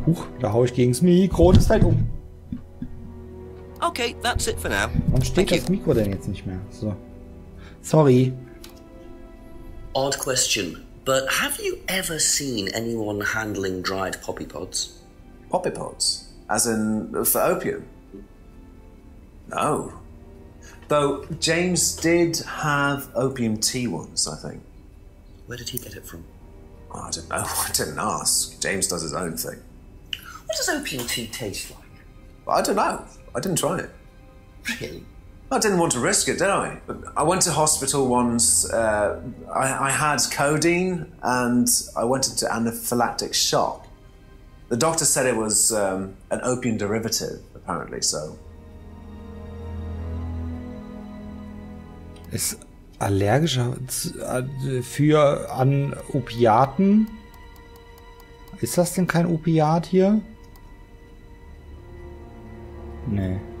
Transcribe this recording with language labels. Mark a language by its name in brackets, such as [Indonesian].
[German] Huch, da hau ich gegens Mikro. Das fällt um. [English] Okay, that's it for now. [German] Warum steht das Mikro denn jetzt nicht mehr? [English] So. Sorry. Odd question, but have you ever seen anyone handling dried poppy pods? Poppy pods? As in for opium? No. Though James did have opium tea once, I think. Where did he get it from? Oh, I don't know. I didn't ask. James does his own thing. What does opium tea taste like? I don't know. I didn't try it. Really? I didn't want to risk it, did I? But I went to hospital once. I had codeine and I went into anaphylactic shock. The doctor said it was an opium derivative, apparently, so. [German] Ist allergisch für an Opiaten? Ist das denn kein Opiat hier? Nee.